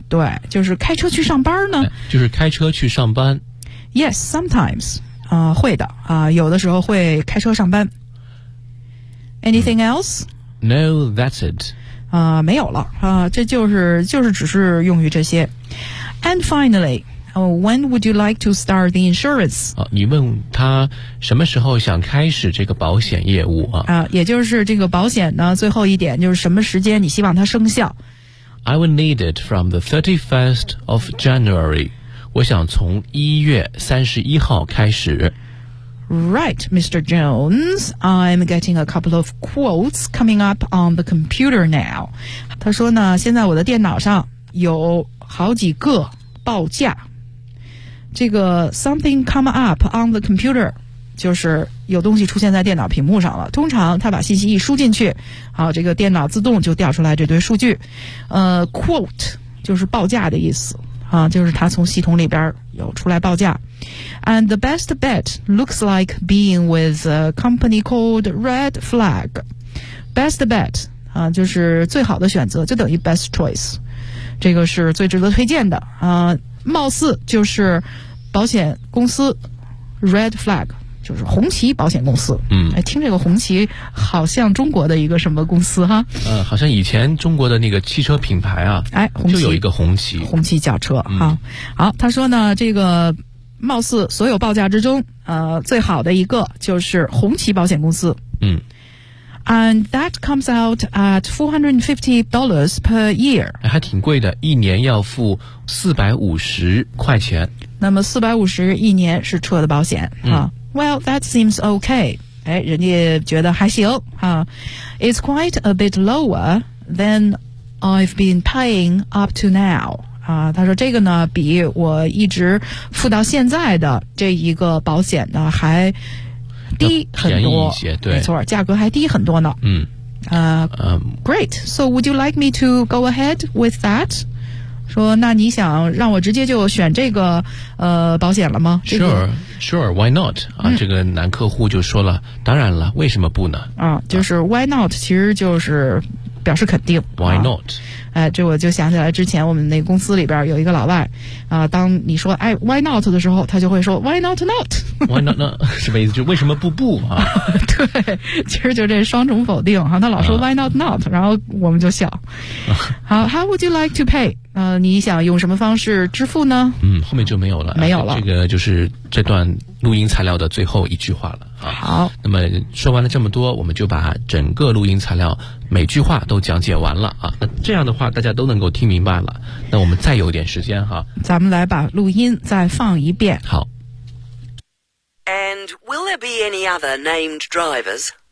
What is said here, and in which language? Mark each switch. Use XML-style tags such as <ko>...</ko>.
<zh>对，就是开车去上班呢，就是开车去上班。</zh> <en>Yes, sometimes</en> <zh>啊，会的啊，有的时候会开车上班。</zh> <en>Anything else？ No, that's it.</en> <zh>没有了啊，这就是只是用于这些。</zh> <en>And finally, when would you like to start the insurance?</en> <zh>啊，你问他什么时候想开始这个保险业务啊？啊，也就是这个保险呢，最后一点就是什么时间你希望它生效</zh> <en>？I will need it from the 31st of January.</en> <zh>我想从1月31号开始。</zh> <en>Right, Mr. Jones, I'm getting a couple of quotes coming up on the computer now.</en> <zh>他说呢，现在我的电脑上有好几个报价。这个</zh> <en>something come up on the computer,</en> <zh>就是有东西出现在电脑屏幕上了。通常他把信息一输进去，好，这个电脑自动就调出来这堆数据。 Quote, 就是报价的意思。啊，就是他从系统里边有出来报价。</zh> <en>And the best bet looks like being with a company called Red Flag. Best bet,</en> <zh>啊，就是最好的选择，就等于</zh> <en>best choice.</en> <zh>这个是最值得推荐的。啊，貌似就是保险公司 Red Flag, 就是红旗保险公司。嗯，哎，听这个红旗好像中国的一个什么公司哈。好像以前中国的那个汽车品牌啊，哎，红旗就有一个红旗。红旗轿车哈，嗯。好，他说呢这个貌似所有报价之中最好的一个就是红旗保险公司。嗯。</zh> <en>And that comes out at $450 per year.</en> <zh>还挺贵的，一年要付450块钱。那么450一年是车的保险。嗯。</zh> <en>Well, that seems okay.</en> <zh>哎，人家觉得还行啊。</zh> <en>It's quite a bit lower than I've been paying up to now.</en> <zh>啊，他说这个呢比我一直付到现在的这一个保险呢还低很多，便宜一些，对，没错，价格还低很多呢。嗯，</zh> <en>Great. So would you like me to go ahead with that?</en> <zh>说那你想让我直接就选这个保险了吗？</zh> <en>Sure, sure. Why not?</en> <zh>啊，嗯，这个男客户就说了，当然了，为什么不呢？啊，就是</zh> <en>Why not？</en> <zh>其实就是表示肯定。 Why not？哎，这我就想起来之前我们那公司里边有一个老外啊，当你说哎</zh> <en>why not</en> <zh>的时候，他就会说</zh> <en>why not not why not not</en> <zh>什么意思，就为什么不啊对，其实就这双重否定哈，他老说</zh> <en>why not not，</en> <zh>然后我们就笑。</zh> <en>好， how would you like to pay？</en> <zh>你想用什么方式支付呢？嗯，后面就没有了，没有了，这个就是这段录音材料的最后一句话了啊。好，那么说完了这么多，我们就把整个录音材料每句话都讲解完了啊。那这样的话大家都能够听明白了，那我们再有点时间哈，咱们来把录音再放一遍。好。</zh> <en>And will there be any other named drivers?</en>